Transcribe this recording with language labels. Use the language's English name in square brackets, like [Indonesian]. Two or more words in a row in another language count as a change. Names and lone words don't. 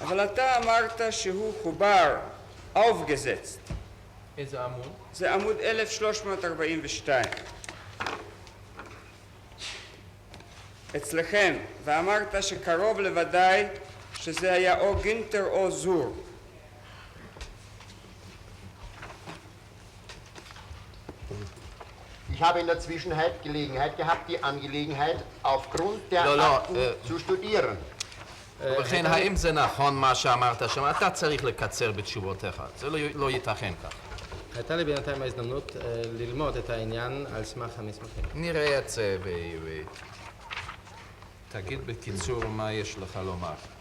[Hebrew] אבל אתה אמרת שהוא חובר, aufgesetzt. איזה עמוד? זה עמוד 1342. אצלכם, ואמרת שקרוב לוודאי שזה היה או גינטר או זור. [German] Ich habe in der Zwischenzeit Gelegenheit gehabt, die Angelegenheit aufgrund der [Hebrew] לא, [German] Akten zu studieren. [Hebrew] ובכן, האם זה נכון מה שאמרת שם? אתה צריך לקצר בתשובותיך. זה לא ייתכן כך. הייתה לי בינתיים ההזדמנות ללמוד את העניין על סמך המסמכים. נראה את זה תגיד בקיצור מה יש לך לומר.